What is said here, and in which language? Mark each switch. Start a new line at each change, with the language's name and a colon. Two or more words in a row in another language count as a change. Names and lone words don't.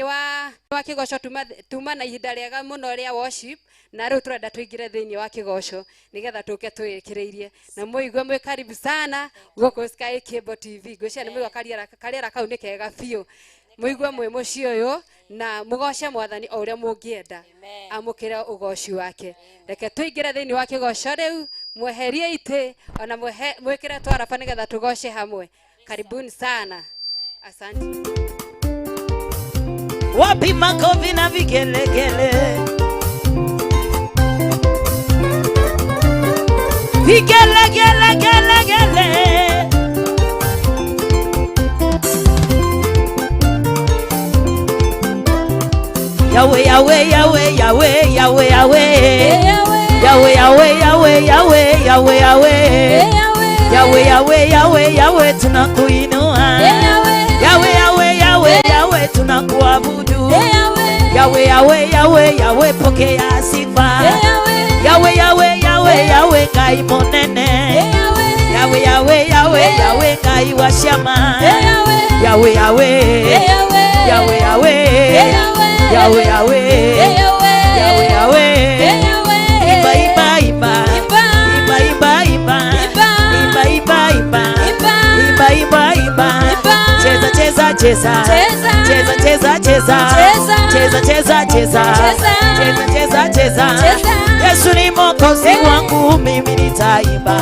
Kikuyu: wa kigoco tuma na ihinda riega muno ria worship na riu turenda tuingire thiini wa kigoco nigetha tuke twikiriirie na muigwe mwe
Swahili: karibu sana
Kikuyu: guku Sky Cable TV gwicia ni muigwa kariera kau ni kega biu muigwe mwe muci uyu na mugoce Mwathani o uria mungienda amukire ugoci wake reke tuingire thiini wa kigoco riu mweherie ite ona mwikire twaraba nigetha tugoce hamwe
Swahili: karibuni sana asante wapi makofi na vigelegele vigelegele Yahweh Yahweh Yahweh Yahweh Yahweh Yahweh Yahweh Yahweh Yahweh Yahweh Yahweh Yahweh Yahweh Yahweh Yahweh tunakuinua Yahweh Yahweh Yahweh Yahweh tunakuabudu Yahweh Yahweh Yahweh Yahweh pokea sifa
Kikuyu: Yahweh Yahweh Yahweh Yahweh Ngai monene Yahweh Yahweh Yahweh Yahweh Ngai wa shama Yahweh Yahweh Yahweh Yahweh Yahweh Yahweh Yahweh Yahweh
Swahili: Imba imba imba imba imba imba imba imba imba imba imba imba cheza cheza cheza cheza cheza cheza cheza cheza cheza cheza cheza cheza Yesu ni mwokozi wangu mimi nitaimba